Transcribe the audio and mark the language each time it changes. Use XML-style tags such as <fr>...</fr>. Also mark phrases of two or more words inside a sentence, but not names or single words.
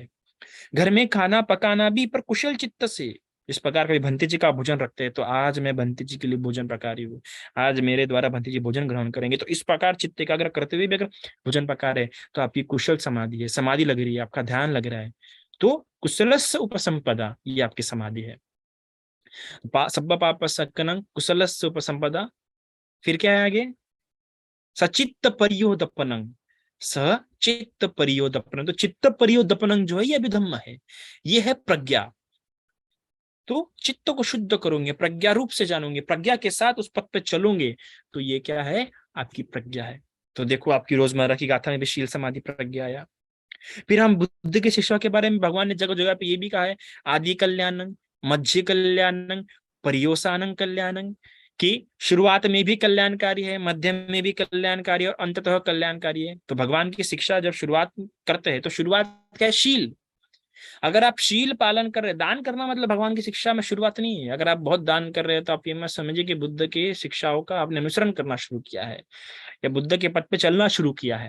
<hi>घर में खाना पकाना भी पर कुशल चित्त से। इस प्रकार कभी भंते जी का भोजन रखते हैं तो आज मैं भंते जी के लिए भोजन पका रही हूँ, आज मेरे द्वारा भंते जी भोजन ग्रहण करेंगे, तो इस प्रकार चित्त एकाग्र करते हुए भी अगर भोजन पका रहे तो आपकी कुशल समाधि है, समाधि लग रही है, आपका ध्यान लग रहा है। तो</hi> <pi>कुशलस्य उपसंपदा</pi> <hi>ये आपकी समाधि है।</hi> <pi>सब्ब पाप सकनं कुशलस्य उपसंपदा।</pi> <hi>फिर क्या है आगे?</hi> <pi>सचित्त परियोदपनं, सचित्त परियोदपनं।</pi> <hi>तो</hi> <pi>चित्त परियोदपनं</pi> <hi>जो है ये अभिधम्म है, ये है प्रज्ञा। तो चित्त को शुद्ध करोगे, प्रज्ञा रूप से जानोगे, प्रज्ञा के साथ उस पथ पे चलोगे, तो ये क्या है? आपकी प्रज्ञा है। तो देखो आपकी रोजमर्रा की गाथा में भी शील समाधि प्रज्ञा आया। फिर हम बुद्ध के शिष्यों के बारे में भगवान ने जगह जगह पे ये भी कहा है,</hi> <pi>आदि कल्याणं, मध्य कल्याणं, पर्योसानं कल्याणं,</pi> <hi>कि शुरुआत में भी कल्याणकारी है, मध्य में भी कल्याणकारी और अंततः कल्याणकारी है। तो भगवान की शिक्षा जब शुरुआत करते हैं तो शुरुआत क्या है? शील। अगर आप शील पालन कर रहे, दान करना मतलब भगवान की शिक्षा में शुरुआत नहीं है। अगर आप बहुत दान कर रहे हैं तो आप ये मत समझिए कि बुद्ध की शिक्षाओं का आपने अनुसरण करना शुरू किया है या बुद्ध के पथ पे चलना शुरू किया है।</hi>